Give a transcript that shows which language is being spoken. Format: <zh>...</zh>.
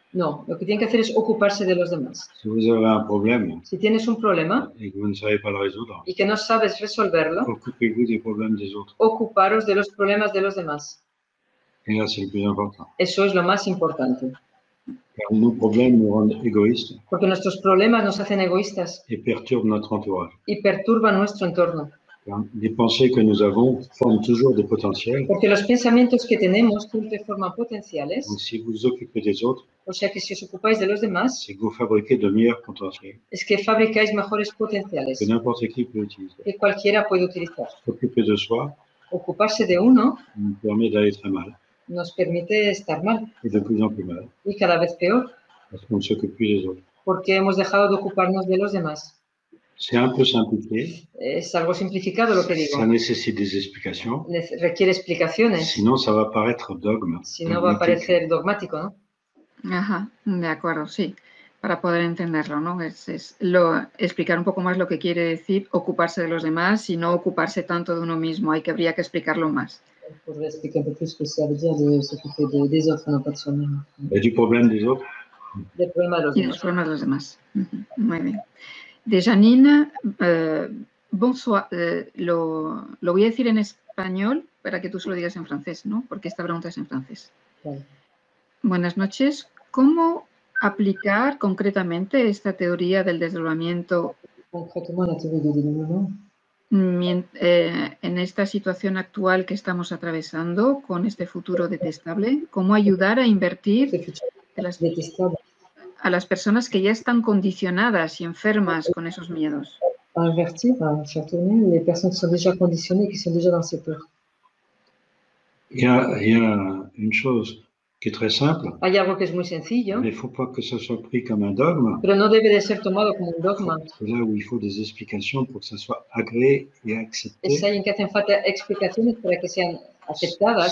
<es>No, lo que tienen que hacer es ocuparse de los demás.</es> <fr>Si vous avez un problème</fr> <es>Si tienes un problema</es> <fr>et que vous ne savez pas le résoudre,</fr> <es>y que no sabes resolverlo,</es> <fr>occupez-vous des problèmes des autres.</fr> <es>ocuparos de los problemas de los demás.</es> <fr>Et là, c'est le plus important.</fr> <es>Eso es lo más importante.</es> <fr>Car nos problèmes nous rendent égoïstes</fr> <es>Porque nuestros problemas nos hacen egoístas</es> <fr>et perturbent notre entourage.</fr> <es>y perturban nuestro entorno.</es> <fr>Car les pensées que nous avons forment toujours des potentiels.</fr> <es>Porque los pensamientos que tenemos siempre forman potenciales.</es> <fr>Donc, si vous vous occupez des autres,</fr> <es>O sea que si os ocupáis de los demás,</es> <fr>c'est que vous fabriquez de meilleurs potentiels</fr> <es>es que fabricáis mejores potenciales</es> <fr>que n'importe qui peut utiliser.</fr> <es>que cualquiera puede utilizar.</es> <fr>S'occuper de soi</fr> <es>Ocuparse de uno</es> <fr>nous permet d'aller très mal,</fr> <es>nos permite estar mal</es> <fr>et de plus en plus mal,</fr> <es>y cada vez peor,</es> <fr>parce qu'on ne s'occupe plus des autres.</fr> <es>porque hemos dejado de ocuparnos de los demás.</es> <fr>C'est un peu simplifié,</fr> <es>Es algo simplificado lo que digo.</es> <fr>ça nécessite des explications,</fr> <es>Requiere explicaciones,</es> <fr>sinon ça va paraître dogme.</fr> <es>si no va a parecer dogmático, ¿no? Ajá, de acuerdo, sí. Para poder entenderlo, ¿no? Explicar un poco más lo que quiere decir ocuparse de los demás y no ocuparse tanto de uno mismo. Habría que explicarlo más.</es> <fr>Pour expliquer un peu plus ce que ça veut dire de s'occuper des autres, non pas de soi-même. Et du problème des autres,</fr> <es>Des problemas de los Y demás. los problemas de los demás. Muy bien. De Janine, bonsoir. Lo voy a decir en español para que tú se lo digas en francés, ¿no? Porque esta pregunta es en francés. Vale. Buenas noches. ¿Cómo aplicar concretamente esta teoría del desdoblamiento</es> <fr>Concrètement, la théorie du dénouement,</fr> <es>en esta situación actual que estamos atravesando con este futuro detestable? ¿Cómo ayudar a invertir</es> <fr>ce futur de détestable,</fr> <es>a las personas que ya están condicionadas y enfermas con esos miedos?</es> <fr>à invertir, à faire tourner les personnes qui sont déjà conditionnées, qui sont déjà dans ces peurs. il y a une chose qui est très simple,</fr> <es>Hay algo que es muy sencillo,</es> <fr>mais il ne faut pas que ça soit pris comme un dogme.</fr> <es>pero no debe de ser tomado como un dogma.</es> <fr>C'est là où il faut des explications pour que ça soit agréé et accepté.</fr> <es>Es ahí en que hacen falta explicaciones para que sean aceptadas.</es>